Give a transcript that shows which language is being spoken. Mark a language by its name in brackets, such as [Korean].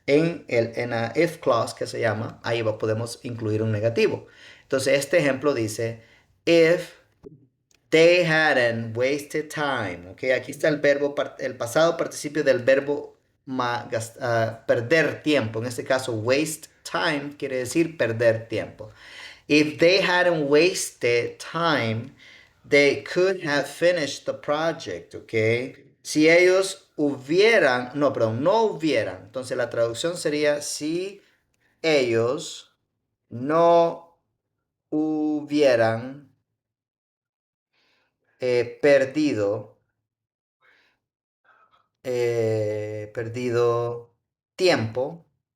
[Spanish] En la if clause que se llama, ahí podemos incluir un negativo. Entonces, este ejemplo dice, [English] if they hadn't wasted time. [Spanish] Okay, aquí está el verbo, el pasado participio del verbo perder tiempo. En este caso, waste time quiere decir perder tiempo. [English] If they hadn't wasted time, they could have finished the project, okay? [Spanish] Si ellos hubieran, no, perdón, no hubieran. Entonces la traducción sería si ellos no hubieran perdido perdido tiempo,